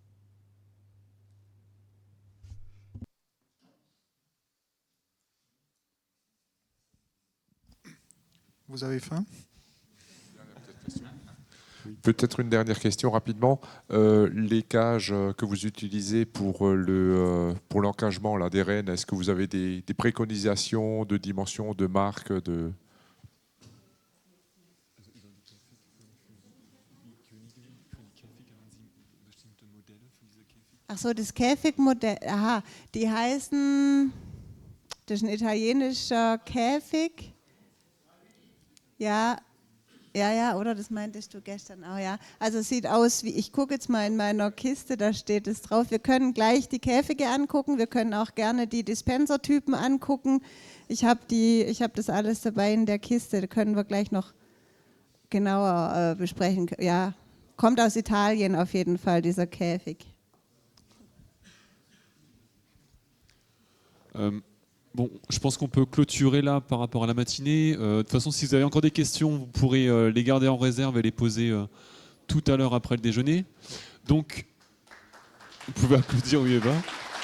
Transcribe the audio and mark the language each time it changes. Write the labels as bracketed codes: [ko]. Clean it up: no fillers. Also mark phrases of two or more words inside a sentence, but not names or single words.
[fr] Vous avez faim? Peut-être une dernière question rapidement. Les cages que vous utilisez pour l'encagement des rennes, est-ce que vous avez des préconisations de dimensions, de marques [de] Ach so, das Käfigmodell, aha, die heißen, das ist ein italienischer Käfig. Ja, oder? Das meintest du gestern auch, ja. Also es sieht aus wie, ich gucke jetzt mal in meiner Kiste, da steht es drauf. Wir können gleich die Käfige angucken, wir können auch gerne die Dispensertypen angucken. Ich habe das alles dabei in der Kiste, da können wir gleich noch genauer besprechen. Ja, kommt aus Italien auf jeden Fall, dieser Käfig. [fr] Bon, je pense qu'on peut clôturer là par rapport à la matinée. De toute façon, si vous avez encore des questions, vous pourrez les garder en réserve et les poser tout à l'heure après le déjeuner. Donc, vous pouvez applaudir, oui, Eva.